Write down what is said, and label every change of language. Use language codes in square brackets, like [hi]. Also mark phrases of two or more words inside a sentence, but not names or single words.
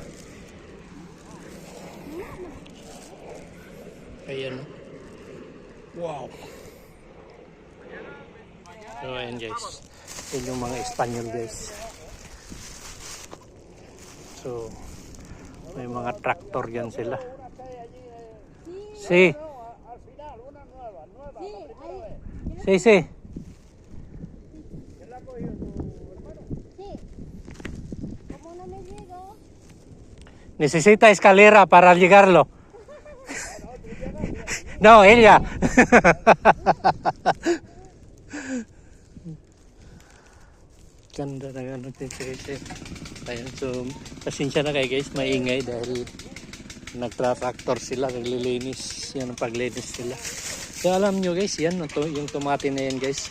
[tl] Ayan. Wow. So ayan guys. Yun yung mga Espanyol guys. So may mga traktor yan sila. [es] Sí. Sí, sí. Necesita escalera para llegarlo. No, ella. [tl] Ganda na gano'n guys. Ayan, so pasensya na kayo guys, maingay dahil nagtra-tractor sila, naglilinis. Yan ang paglinis nila. So alam nyo guys, yan yung tomate na yan guys.